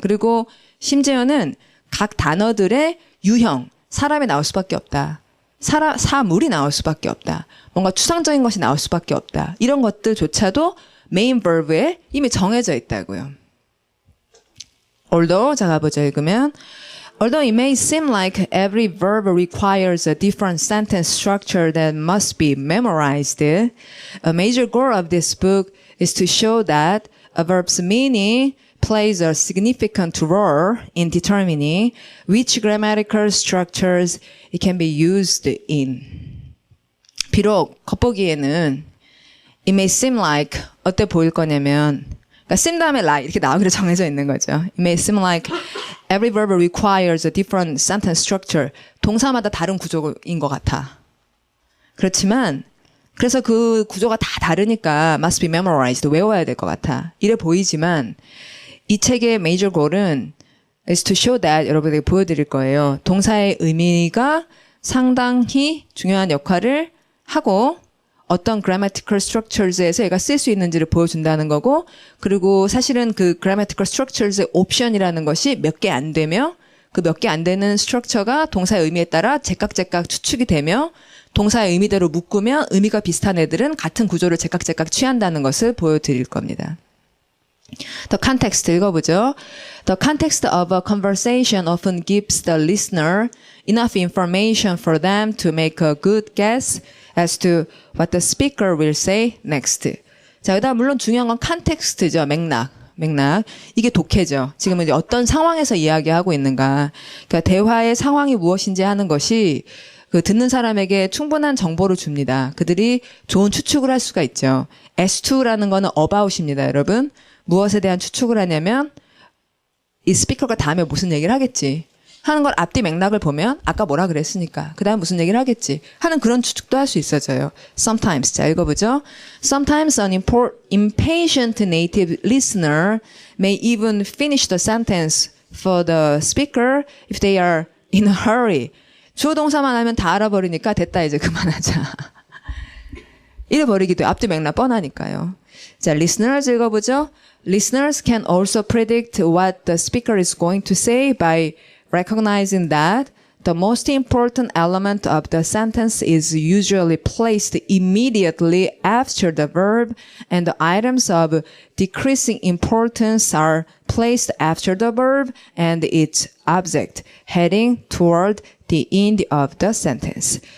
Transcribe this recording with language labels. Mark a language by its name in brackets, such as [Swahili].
[Korean] 그리고 심지어는 각 단어들의 유형, 사람이 나올 수밖에 없다. 사물이 나올 수밖에 없다. 뭔가 추상적인 것이 나올 수밖에 없다. 이런 것들조차도 메인 verb에 이미 정해져 있다고요. although, 자 가보죠. 읽으면 [English] although it may seem like every verb requires a different sentence structure that must be memorized, a major goal of this book is to show that a verb's meaning plays a significant role in determining which grammatical structures it can be used in. [Korean] 비록 겉보기에는 [English] it may seem like [Korean] 어때 보일 거냐면 그러니까 seem 다음에 like 이렇게 나오기로 정해져 있는 거죠. [English] It may seem like every verb requires a different sentence structure. [Korean] 동사마다 다른 구조인 것 같아. 그렇지만 그래서 그 구조가 다 다르니까 [English] must be memorized. [Korean] 외워야 될 것 같아. 이래 보이지만 이 책의 major goal은 [English] is to show that [Korean] 여러분에게 보여드릴 거예요. 동사의 의미가 상당히 중요한 역할을 하고 어떤 grammatical structures에서 얘가 쓸 수 있는지를 보여준다는 거고 그리고 사실은 그 grammatical structures의 옵션이라는 것이 몇 개 안 되며 그 몇 개 안 되는 스트럭처가 동사의 의미에 따라 제각제각 추측이 되며 동사의 의미대로 묶으면 의미가 비슷한 애들은 같은 구조를 제각제각 취한다는 것을 보여드릴 겁니다. [English] The context [Korean] 읽어보죠. [English] The context of a conversation often gives the listener enough information for them to make a good guess as to what the speaker will say next. [Korean] 자, 여기다 물론 중요한 건 컨텍스트죠. 맥락. 이게 독해죠. 지금 이제 어떤 상황에서 이야기하고 있는가. 그러니까 대화의 상황이 무엇인지 하는 것이 그 듣는 사람에게 충분한 정보를 줍니다. 그들이 좋은 추측을 할 수가 있죠. as2라는 거는 about입니다, 여러분. 무엇에 대한 추측을 하냐면 이 스피커가 다음에 무슨 얘기를 하겠지 하는 걸 앞뒤 맥락을 보면 아까 뭐라 그랬으니까 그 다음 무슨 얘기를 하겠지 하는 그런 추측도 할 수 있어져요. Sometimes, 자 읽어보죠. [English] Sometimes an impatient native listener may even finish the sentence for the speaker if they are in a hurry. [Korean] 주어 동사만 하면 다 알아버리니까 됐다 이제 그만하자. 이래버리기도 앞뒤 맥락 뻔하니까요. 자, listeners 읽어보죠. [English] Listeners can also predict what the speaker is going to say by recognizing that the most important element of the sentence is usually placed immediately after the verb and the items of decreasing importance are placed after the verb and its object, heading toward the end of the sentence.